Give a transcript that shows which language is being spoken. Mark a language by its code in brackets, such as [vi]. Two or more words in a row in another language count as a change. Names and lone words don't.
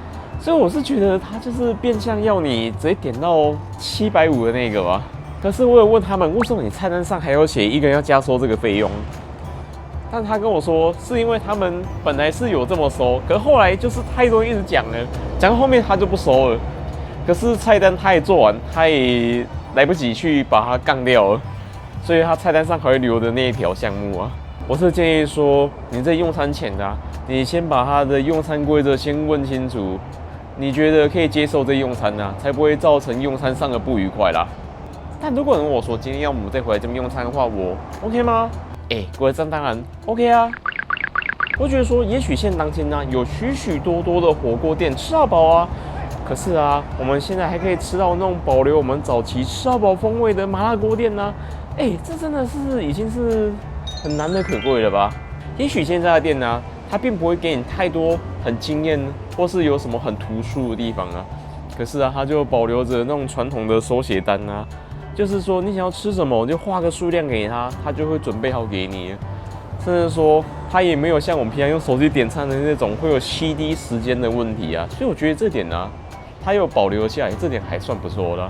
[zh] 所以我是覺得他就是變相要你直接點到750的那個吧。可是我有問他們，為什麼你菜單上還要寫一個人要加收這個費用？但他跟我說是因為他們本來是有這麼收，可是後來就是太多人一直講了，講到後面他就不收了。可是菜單他也做完，他也來不及去把它槓掉了，所以他菜單上還會留的那一條項目啊。我是建議說，你在用餐前啊，你先把他的用餐規則先問清楚，你覺得可以接受這用餐啊，才不會造成用餐上的不愉快啦。但如果人問我說今天要我們再回來這邊用餐的話，我 OK 嗎？各位，這當然 OK 啊。我覺得說，也許現當天呢、啊，有許許多多的火鍋店吃到飽啊，可是啊，我們現在還可以吃到那種保留我們早期吃到飽風味的麻辣鍋店呢、啊。這真的是已經是很難得可貴了吧？也許現在的店呢、啊， 它並不會給你太多很驚豔或是有什麼很突出的地方啊。可是啊，它就保留着那種傳統的手寫單啊，就是說你想要吃什麼，就畫個數量給他，他就會準備好給你。甚至說，它也沒有像我們平常用手機點餐的那種會有7D 時間的問題啊。所以我覺得這點呢、啊，它有保留下來，這點還算不錯的。